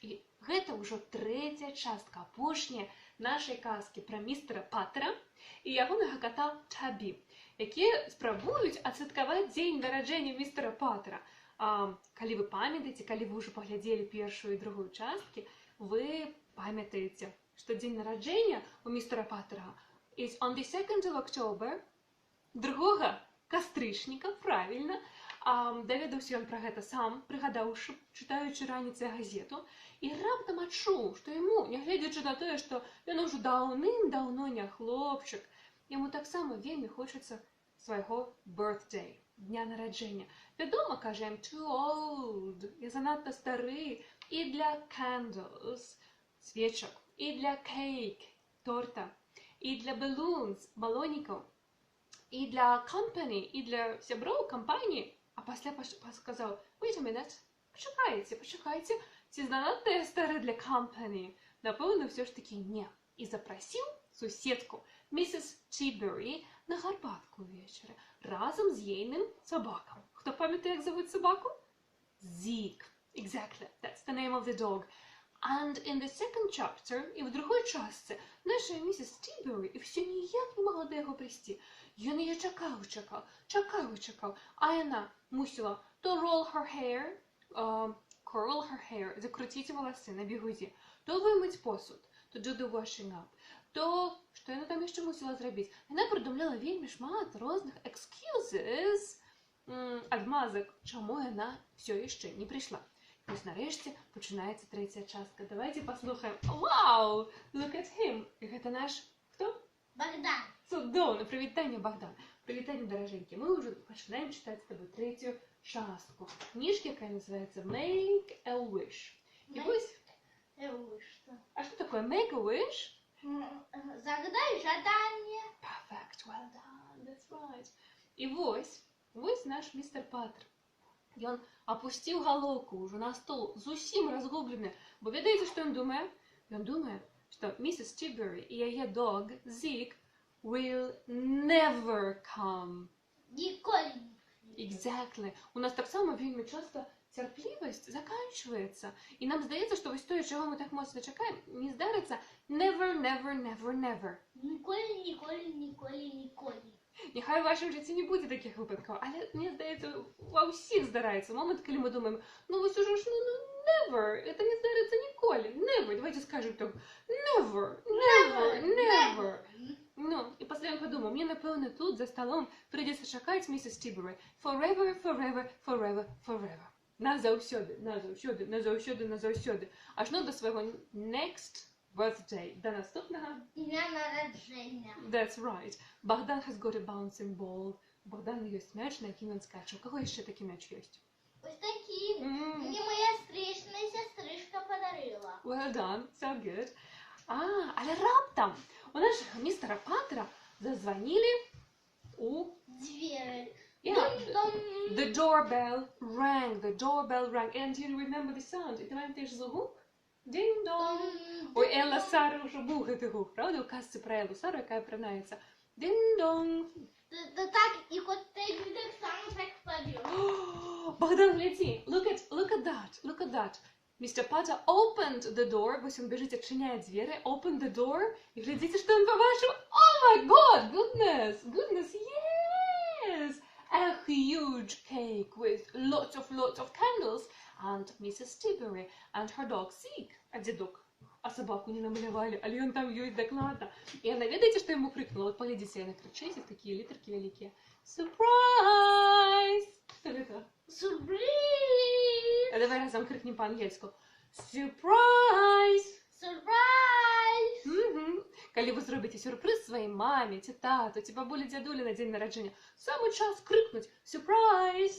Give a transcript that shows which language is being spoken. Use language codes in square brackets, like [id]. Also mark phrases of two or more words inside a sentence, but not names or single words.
[be] І гэта ўжо трэцяя частка, апошняя нашай казкі пра містера Паттера і ягонага кота Табі, якія спрабуюць адсвяткаваць дзень нараджэння містера Паттера. Калі вы памятаеце, калі вы ўжо паглядзелі першую і другую часткі, вы памятаеце, што дзень нараджэння у містера Паттера [en] is on the 2nd of October, [be] 2 кастрычніка, правільна. Даведаўся ён пра гэта сам, прыгадаўшы, чытаючы раніцай газету, і раптам адчуў, што яму, нягледзячы на тое, што ён ужо даўным-даўно не хлопчык, яму таксама вельмі хочацца свайго birthday, дня нараджэння. Вядома, кажа, [en] I'm too old, [be] я занадта стары і для candles, свечак, і для cake, торта, і для balloons, балонікаў, і для company, і для сяброў кампаніі. А пасля сказаў, [en] wait a minute, [be] пачакайце, ці занадта я стары для company? Напэўна, ўсё ж такі не. І запрасіў суседку, місіс Тибері, на гарбатку ўвечары, разам з ейным сабакам. Хто памятае, як завуць сабаку? Zeke. [en] Exactly, that's the name of the dog. And in the second chapter, [be] і в другой частцы, наша місіс Тибері і все ніяк не могла да яго прыйсці. Ён яе чакаў, а яна мусіла то [en] roll her hair, curl her hair, [be] закруціць валасы на бігудзі, то вымыць посуд, то [en] do the washing up, [be] то, што яна там яшчэ мусіла зрабіць. Яна прыдумляла вельмі шмат розных excuses, адмазак, чаму яна все яшчэ не прыйшла. Вось нарэшце пачынаецца трэцяя частка. Давайте паслухаем. Вау! [en] Look at him! [be] І гэта наш... Хто? Богдан. Цудоўна! Прывітанне, Богдан! Прывітанне, даражэнькі! Мы ўжо пачынаем чытаць з табой трэцюю частку кніжкі, якая называецца Make a Wish. І вось... А што такое Make a Wish? Загадай жаданне. [en] Perfect, well done, that's right. [be] І вось наш містер Паттер. Ён апусціў галоўку ўжо на стол, зусім разгублены, бо ведаеце, што ён думае? Ён думае, што місіс Тибері і яе дог [en] Zeke will never come. [be] Ніколі. [en] Exactly. [be] У нас таксама вельмі часта цярплівасць заканчваецца. І нам здаецца, што вось тое, чаго мы так моцна чакаем, не здарыцца never. Ніколі. Няхай у вашым жыцці не будзе такіх выпадкаў, але, мне здаецца, ва ўсіх здараецца момант, калі мы думаем, ну вось ужо ж, never, это не здарыцца ніколі, never, давайте скажем так, never. Ну, і пасля ён падумаў, мне, напэўна, тут за сталом прыйдзецца чакаць місіс Тибері forever. Назаўсёды. Ажно да свайго [en] next birthday, [be] до наступнага дня нараджэння. [en] That's right. Богдан has got a bouncing ball. [be] У Богдана ёсць мяч, на якім ён скача. У каго яшчэ такі мяч ёсць? [uk] Ось такі. Мне моя стрычная сястрычка падарыла. [en] Well done, so good. [be] Але раптам у нашага містера Паттера зазванілі у дзверы. [en] The doorbell rang. And you remember the sound? [uk] І ти пам'ятаєш звук? Динь-дон. Ой, Елла Сара вже був [be] гэты гук, [uk] правда? [be] У казцы пра Еллу Сару, якая прынаецца. Динь-дон. Так, і кот Тейбі так само так павёў. [ru] Богдан, гляди. [en] Look at that. Mr. Potter opened the door. [ru] Вось он бежит, отчиняет двери. [en] Opened the door. [ru] И глядите, что он побачил. [en] Oh my God, goodness, yes. A huge cake with lots of candles. And Mrs. Tiberi and her dog Zeke. [ru] А где дог? [uk] А собаку не намалевали, але он там ёсць докладно. [ru] И она, ведаете, что ему крикнула? Вот поглядите, она кричит, такие литерки великие. Surprise! Что это? [en] Surprise! [ru] А давай разом крикнем по-ангельску. [en] Surprise! Surprise! [be] Калі вы зробіце сюрприз сваёй маме, ці тату, ці бабулі, дзядулі на дзень нараджэння, самы час крикнуть Surprise!